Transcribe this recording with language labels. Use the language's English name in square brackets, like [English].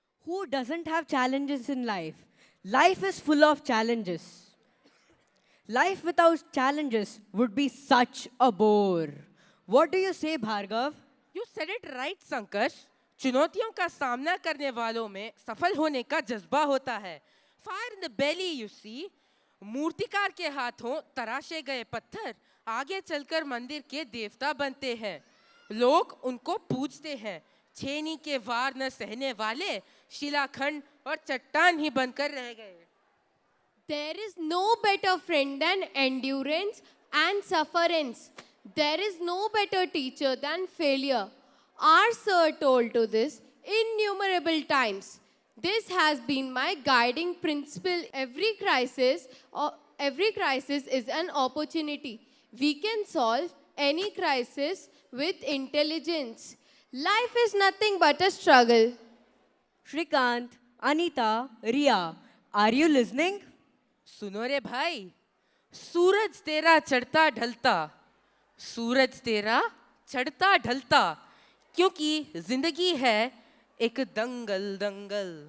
[English] Who doesn't have challenges in life? Life is full of challenges. Life without challenges would be such a bore. What do you say, Bhargav? You said it right, Sankarsh. [Hindi] चुनौतियों का सामना करने वालों में सफल होने का जज्बा होता है. [English] Fire in the belly, you see. [Hindi] मूर्तिकार के हाथों तराशे गए पत्थर आगे चलकर मंदिर के देवता बनते हैं. लोग उनको पूजते हैं. छेनी के वार न सहने वाले शिलाखंड और चट्टान ही बनकर रह गए. [English] There is no better friend than endurance and sufferance. There is no better teacher than failure. Our sir told to this innumerable times. This has been my guiding principle. Every crisis is an opportunity. We can solve any crisis with intelligence. Life is nothing but a struggle. Shrikant, Anita, Ria, are you listening? [Hindi] सुनो रे भाई, सूरज तेरा चढ़ता ढलता, सूरज तेरा चढ़ता ढलता, क्योंकि जिंदगी है एक दंगल दंगल.